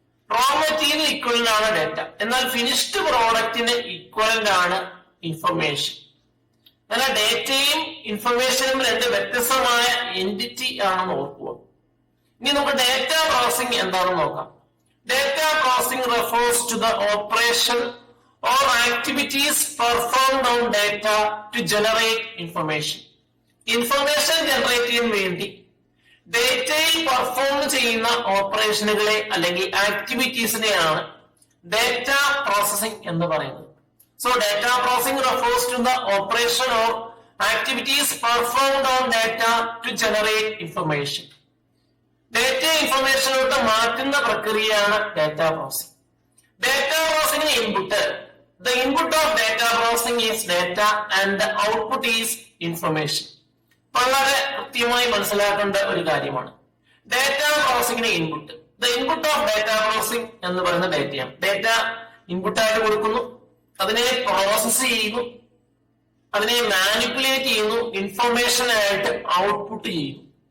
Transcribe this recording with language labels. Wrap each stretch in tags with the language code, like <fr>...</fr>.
<ml>Raw material equivalent ആണ് data, എന്നാൽ finished പ്രോഡക്റ്റിന് equivalent ആണ് ഇൻഫർമേഷൻ. എന്നാൽ ഡേറ്റയും ഇൻഫർമേഷനും രണ്ട് വ്യത്യസ്തമായ എൻറ്റിറ്റി ആണെന്ന് ഓർക്കുക. ഇനി നമുക്ക് ഡേറ്റ പ്രോസസിംഗ് എന്താണെന്ന് നോക്കാം.</ml> <en>Data processing refers to the operation or activities performed on data to generate information.</en> <ml>Information generate ചെയ്യാൻ വേണ്ടി ഡേറ്റയിൽ പെർഫോം ചെയ്യുന്ന ഓപ്പറേഷനുകളെ അല്ലെങ്കിൽ ആക്ടിവിറ്റീസിനെയാണ് ഡേറ്റ പ്രോസസിംഗ് എന്ന് പറയുന്നത്.</ml> <en>So data processing refers to the operation or activities performed on data to generate information.</en> <ml>Data ഇൻഫർമേഷനിലോട്ട് മാറ്റുന്ന പ്രക്രിയയാണ് data processing. Data പ്രോസസിംഗിന് input,</ml> <en>the input of data processing is data and the output is information.</en> <ml>വളരെ കൃത്യമായി മനസ്സിലാക്കേണ്ട ഒരു കാര്യമാണ്. Data പ്രോസസിംഗിന് input,</ml> <en>the input of data processing</en> <ml>എന്ന് പറയുന്ന ഡേറ്റയാണ്. Data ഇൻപുട്ടായിട്ട് കൊടുക്കുന്നു, അതിനെ പ്രോസസ് ചെയ്യുന്നു, അതിനെ മാനിപ്പുലേറ്റ് ചെയ്യുന്നു, ഇൻഫർമേഷൻ ആയിട്ട് ഔട്ട്പുട്ട് ചെയ്യുന്നു.</ml>